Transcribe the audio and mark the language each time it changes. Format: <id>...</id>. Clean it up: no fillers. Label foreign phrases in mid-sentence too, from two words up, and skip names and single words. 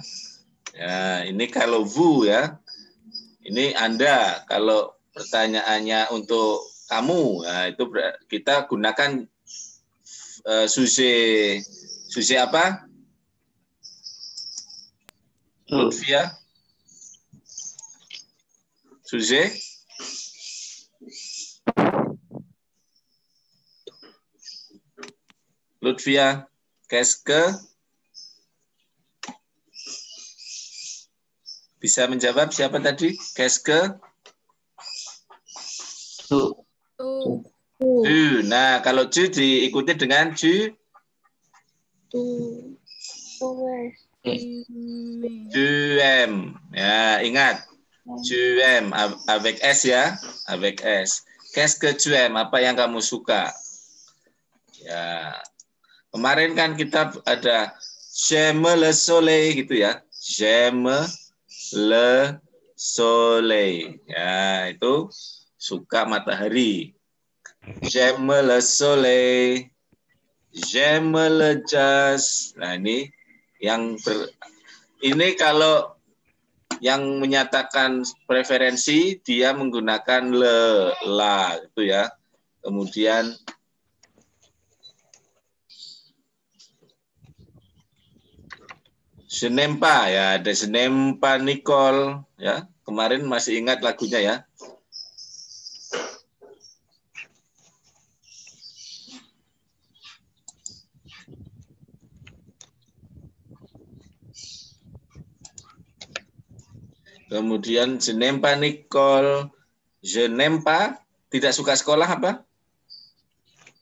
<id>Ya, ini kalau vous ya. Ini Anda. Kalau pertanyaannya untuk kamu, nah itu kita gunakan sujet apa? Lutfia?</id> <fr>Sujet? Lutfia, qu'est-ce que?</fr> <id>Bisa menjawab siapa tadi?</id> <fr>Qu'est-ce que? Tu. Tu.</fr> <id>Nah, kalau tu diikuti dengan tu.</id> <fr>Tu aimes.</fr> <id>Ya, ingat.</id> <fr>Tu aimes avec S ya, avec S. Qu'est-ce que tu aimes?</fr> <id>Apa yang kamu suka? Ya. Kemarin kan kita ada</id> <fr>j'aime le soleil</fr> <id>gitu ya.</id> <fr>J'aime le soleil.</fr> <id>Ya, itu suka matahari.</id> <fr>J'aime le soleil. J'aime le jazz.</fr> <id>Nah, ini yang ini kalau yang menyatakan preferensi dia menggunakan</id> <fr>le, la</fr> <id>itu ya. Kemudian</id> <fr>je n'aime pas</fr> <id>ya, ada</id> <fr>je n'aime pas Nicole</fr> <id>ya. Kemarin masih ingat lagunya ya.</id> <fr>Kemudian je n'aime pas Nicole, je n'aime pas,</fr> <id>tidak suka sekolah apa?</id>